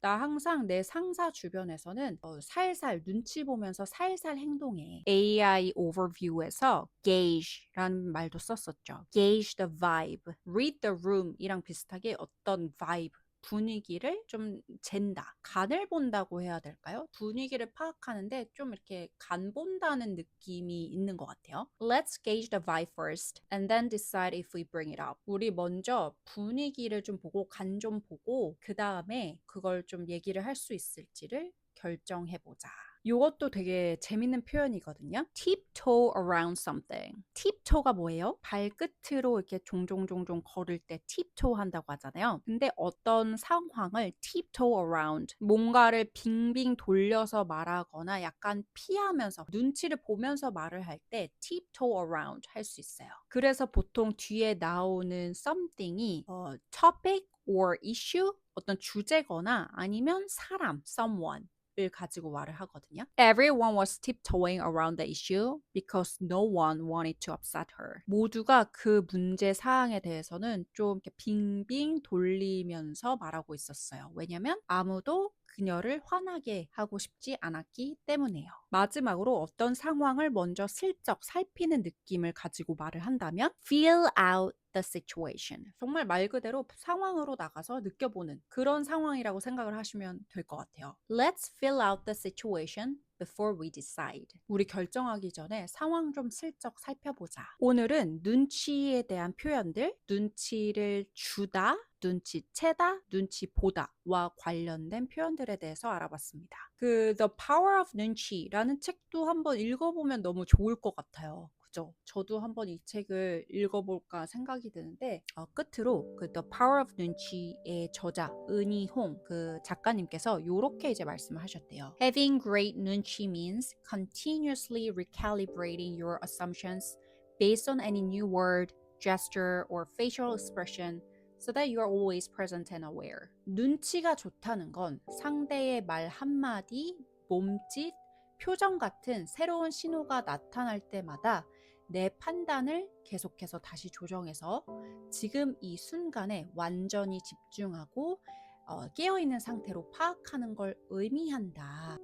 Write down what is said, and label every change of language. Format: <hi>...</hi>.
<ko>나 항상 내 상사 주변에서는 살살 눈치 보면서 살살 행동해. AI overview에서 gauge라는 말도 썼었죠.</ko> <en>gauge the vibe, read the room</en> <ko>이랑 비슷하게 어떤 vibe 분위기를 좀 잰다. 간을 본다고 해야 될까요? 분위기를 파악하는데 좀 이렇게 간 본다는 느낌이 있는 것 같아요.</ko> <en>Let's gauge the vibe first and then decide if we bring it up.</en> <ko>우리 먼저 분위기를 좀 보고 간 좀 보고 그 다음에 그걸 좀 얘기를 할 수 있을지를 결정해보자. 이것도 되게 재밌는 표현이거든요.</ko> <en>tiptoe around something.</en> <ko>tiptoe가 뭐예요? 발끝으로 이렇게 종종 걸을 때 tiptoe 한다고 하잖아요. 근데 어떤 상황을</ko> <en>tiptoe around,</en> <ko>뭔가를 빙빙 돌려서 말하거나 약간 피하면서 눈치를 보면서 말을 할 때 tiptoe around 할 수 있어요. 그래서 보통 뒤에 나오는 something이</ko> <en>topic or issue,</en> <ko>어떤 주제거나 아니면 사람, someone 을 가지고 말을 하거든요.</ko> <en>Everyone was tiptoeing around the issue because no one wanted to upset her.</en> <ko>모두가 그 문제 사항에 대해서는 좀 이렇게 빙빙 돌리면서 말하고 있었어요. 왜냐면 아무도 그녀를 화나게 하고 싶지 않았기 때문에요. 마지막으로 어떤 상황을 먼저 슬쩍 살피는 느낌을 가지고 말을 한다면</ko> <en>feel out the situation.</en> <ko>정말 말 그대로 상황으로 나가서 느껴보는 그런 상황이라고 생각을 하시면 될 것 같아요.</ko> <en>Let's feel out the situation before we decide.</en> <ko>우리 결정하기 전에 상황 좀 슬쩍 살펴보자. 오늘은 눈치에 대한 표현들, 눈치를 주다, 눈치채다, 눈치보다와 관련된 표현들에 대해서 알아봤습니다. The Power of 눈치라는 책도 한번 읽어보면 너무 좋을 것 같아요. 그죠? 저도 한번 이 책을 읽어볼까 생각이 드는데 끝으로 The Power of 눈치의 저자 은희홍 그 작가님께서 이렇게 이제 말씀을 하셨대요.</ko> <en>Having great 눈치 means continuously recalibrating your assumptions based on any new word, gesture, or facial expression so that you are always present and aware.</en> <ko>눈치가 좋다는 건 상대의 말 한마디, 몸짓, 표정 같은 새로운 신호가 나타날 때마다 내 판단을 계속해서 다시 조정해서 지금 이 순간에 완전히 집중하고 깨어있는 상태로 파악하는 걸 의미한다.</ko>